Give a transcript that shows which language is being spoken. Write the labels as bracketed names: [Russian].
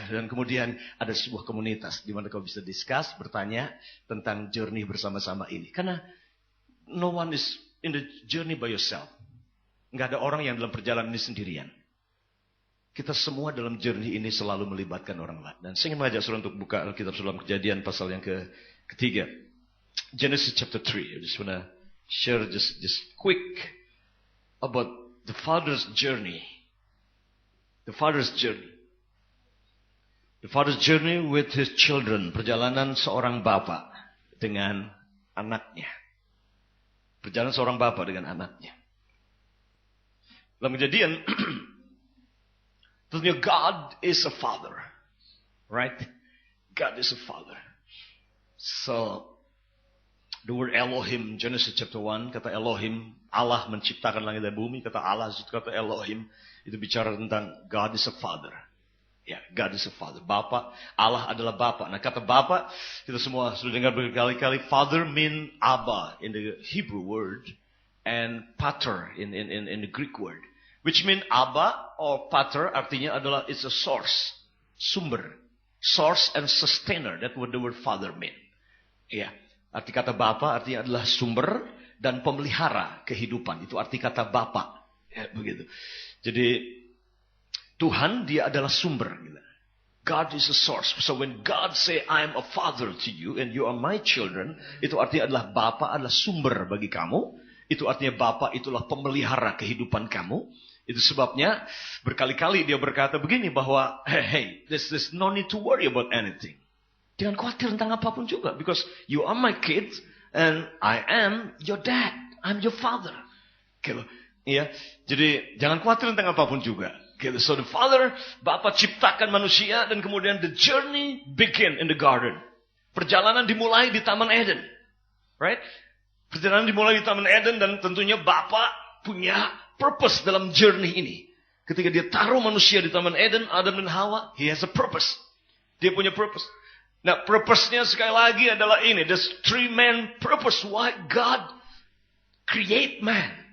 [Indonesian] Dan kemudian ada sebuah komunitas di mana kau bisa discuss, bertanya tentang journey bersama-sama ini. Karena [English] no one is in the journey by yourself. [Indonesian] Nggak ada orang yang dalam perjalanan ini sendirian. Kita semua dalam journey ini selalu melibatkan orang lain. Dan saya ingin mengajak saudara untuk buka Alkitab dalam Kejadian pasal yang ketiga. [English] Genesis chapter 3. I just want to share just quick about the father's journey. The father's journey. The father's journey with his children. [Indonesian] Perjalanan seorang bapa dengan anaknya. Perjalanan seorang bapa dengan anaknya. Dalam Kejadian, tentunya [English] God is a father. Right? God is a father. So, the word Elohim, Genesis chapter 1, [Indonesian] kata Elohim, Allah menciptakan langit dan bumi. Kata Allah, kata Elohim, itu bicara tentang [English] God is a father. [Indonesian] Ya, God is a father. Bapa, Allah adalah Bapa. Nah, kata Bapa, kita semua sudah dengar berkali-kali. [English] Father mean Abba in the Hebrew word, and Pater in the Greek word. Which mean Abba or Pater [Indonesian] artinya adalah [English] it's a source, sumber, source and sustainer. That's what the word Father mean. [Indonesian] Ya, arti kata Bapa artinya adalah sumber dan pemelihara kehidupan. Itu arti kata Bapa. Ya, begitu. Jadi Tuhan dia adalah sumber. [English] God is a source. So when God say I am a father to you and you are my children, [Indonesian] itu artinya adalah Bapa adalah sumber bagi kamu. Itu artinya Bapa itulah pemelihara kehidupan kamu. Itu sebabnya berkali-kali dia berkata begini bahwa hey, [English] there's no need to worry about anything. [Indonesian] Jangan khawatir tentang apapun juga, [English] because you are my kids and I am your dad. I'm your father. Gitu. [Indonesian] Ya, jadi jangan khawatir tentang apapun juga. [English] So the Father, [Indonesian] Bapa ciptakan manusia dan kemudian [English] the journey begin in the garden. [Indonesian] Perjalanan dimulai di Taman Eden. Right? Perjalanan dimulai di Taman Eden dan tentunya Bapa punya purpose dalam journey ini. Ketika dia taruh manusia di Taman Eden, Adam dan Hawa, [English] he has a purpose. [Indonesian] Dia punya purpose. Nah, purpose-nya sekali lagi adalah ini. [English] There's three main purpose why God create man.